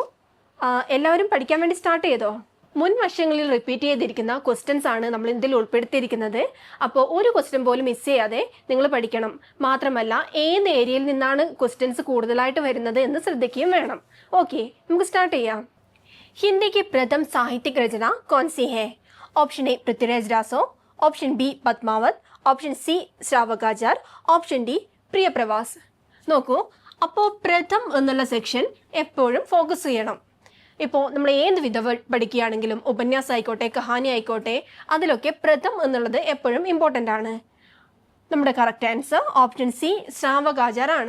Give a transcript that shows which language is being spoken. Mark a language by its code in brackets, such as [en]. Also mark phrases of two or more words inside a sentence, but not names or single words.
[ml] എല്ലാവരും പഠിക്കാൻ വേണ്ടി സ്റ്റാർട്ട് ചെയ്തോ? മുൻ വർഷങ്ങളിൽ റിപ്പീറ്റ് ചെയ്തിരിക്കുന്ന ക്വസ്റ്റ്യൻസ് ആണ് നമ്മൾ ഇതിൽ ഉൾപ്പെടുത്തിയിരിക്കുന്നത്. അപ്പോൾ ഒരു ക്വസ്റ്റ്യൻ പോലും മിസ് ചെയ്യാതെ നിങ്ങൾ പഠിക്കണം. മാത്രമല്ല ഏത് ഏരിയയിൽ നിന്നാണ് ക്വസ്റ്റ്യൻസ് കൂടുതലായിട്ട് വരുന്നത് എന്ന് ശ്രദ്ധിക്കുകയും വേണം. ഓക്കെ, നമുക്ക് സ്റ്റാർട്ട് ചെയ്യാം. [hi] हिंदी की प्रथम साहित्यिक रचना कौन सी है? [en] option A Prithviraj Raso, option B Padmavat, option C Shravakachar, option D Priyapravas. [ml] നോക്കൂ, അപ്പോൾ പ്രഥം എന്നുള്ള സെക്ഷൻ എപ്പോഴും ഫോക്കസ് ചെയ്യണം. ഇപ്പോൾ നമ്മൾ ഏത് വിധ പഠിക്കുകയാണെങ്കിലും ഉപന്യാസം ആയിക്കോട്ടെ, കഹാനി ആയിക്കോട്ടെ, അതിലൊക്കെ പ്രഥം എന്നുള്ളത് എപ്പോഴും ഇമ്പോർട്ടൻ്റ് ആണ്. നമ്മുടെ [en] correct answer option C [ml] ശ്രാവകാചാർ ആണ്.